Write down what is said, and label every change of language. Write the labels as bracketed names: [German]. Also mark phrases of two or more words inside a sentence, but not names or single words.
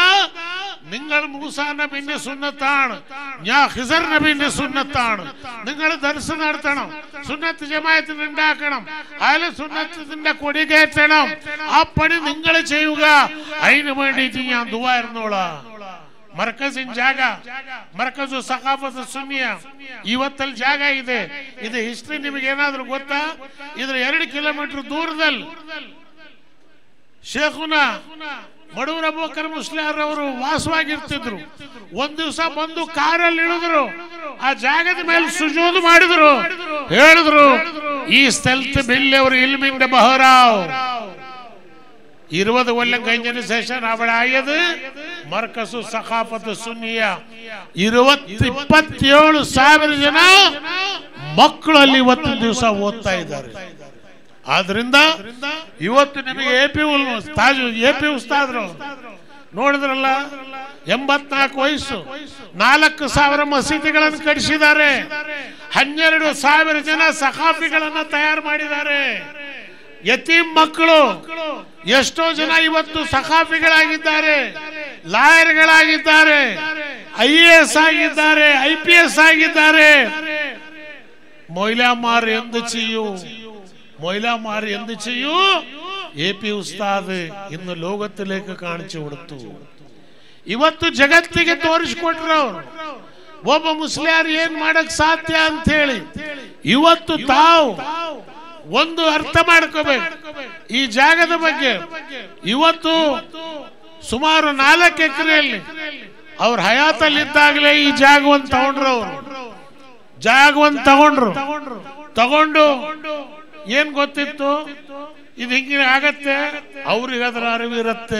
[Malayalam] നിങ്ങൾ മൂസാ നബിന്റെ സുന്നത്താണ്, ഞാൻ ഖിസർ നബിന്റെ സുന്നത്താണ്. നിങ്ങൾ ദർസ് നടത്തണം, സുന്നത്ത് ജമാഅത്തിന് ഉണ്ടാക്കണം, അഹ്ലു സുന്നത്തിന്റെ കൊടി കയറ്റണം. ആ പണി നിങ്ങൾ ചെയ്യുക. അതിനു വേണ്ടിയിട്ട് ഞാൻ ദുആ ഇരുന്നോളാം. [Kannada] ಮರ್ಕಜಿನ ಜಾಗ, ಮರ್ಕಜು ಸಖಾಫತ್ ಸುನ್ನಿಯ ಇವತ್ತಲ್ಲಿ ಜಾಗ ಇದೆ. ಇದು ಹಿಸ್ಟ್ರಿ ನಿಮಗೆ ಏನಾದ್ರೂ ಗೊತ್ತಾ? ಇದ್ರ 2 ಕಿಲೋಮೀಟರ್ ದೂರದಲ್ಲಿ ಶೇಖುನ ಮಡೂರ್ ಅಬೂಬಕರ್ ಮುಸ್ಲಿಯಾರ್ ಅವರು ವಾಸವಾಗಿರ್ತಿದ್ರು. ಒಂದ್ ದಿವಸ ಬಂದು ಕಾರಲ್ಲಿ ಇಳಿದ್ರು, ಆ ಜಾಗದ ಮೇಲೆ ಸುಜೂದ್ ಮಾಡಿದ್ರು, ಹೇಳಿದ್ರು, [Malayalam] ഈ സ്ഥലത്ത് വലിയൊരു ഇൽമിന്റെ ബഹറാവ്. 20 കൊല്ലം കഴിഞ്ഞതിന് ശേഷം അവിടെ ആയത് മർക്കസു സഖാഫത്ത് സുന്നിയ. [Kannada] 27,000 ಜನ ಮಕ್ಕಳಲ್ಲಿ ಇವತ್ತು ದಿವಸ ಓದ್ತಾ ಇದ್ದಾರೆ. ಆದ್ರಿಂದ ಇವತ್ತು ನಿಮಗೆ AP ಉಸ್ತಾದ್ರು ನೋಡಿದ್ರಲ್ಲ, 84 ವಯಸ್ಸು, 4,000 ಮಸೀದಿಗಳನ್ನು ಕಟ್ಟಿಸಿದ್ದಾರೆ, 12,000 ಜನ ಸಖಾಫಿಗಳನ್ನ ತಯಾರು ಮಾಡಿದ್ದಾರೆ. ಯತೀಮ್ ಮಕ್ಕಳು ಎಷ್ಟೋ ಜನ ಇವತ್ತು ಸಖಾಫಿಗಳಾಗಿದ್ದಾರೆ, ಲಾಯರ್ಗಳಾಗಿದ್ದಾರೆ, IAS ಆಗಿದ್ದಾರೆ, IPS ಆಗಿದ್ದಾರೆ. [Malayalam] മൊയ്ലാമാർ എന്ത് ചെയ്യൂ? AP ഉസ്താദ് ഇന്ന് ലോകത്തിലേക്ക് കാണിച്ചു കൊടുത്തു. [Kannada] ಇವತ್ತು ಜಗತ್ತಿಗೆ ತೋರಿಸಿಕೊಟ್ರು ಒಬ್ಬ ಮುಸ್ಲಿಯಾರ್ ಏನ್ ಮಾಡಕ್ ಸಾಧ್ಯ ಅಂತ ಹೇಳಿ. ಇವತ್ತು ತಾವು ಒಂದು ಅರ್ಥ ಮಾಡ್ಕೋಬೇಕು ಈ ಜಾಗದ ಬಗ್ಗೆ. ಇವತ್ತು ಸುಮಾರು 4 ಎಕರೆಯಲ್ಲಿ ಅವ್ರ ಹಯಾತಲ್ಲಿದ್ದಾಗಲೇ ಈ ಜಾಗವನ್ನು ತಗೊಂಡು ಏನ್ ಗೊತ್ತಿತ್ತು, ಇದು ಹಿಂಗೆ ಆಗತ್ತೆ, ಅವ್ರಿಗೆ ಅದರ ಅರಿವಿರುತ್ತೆ.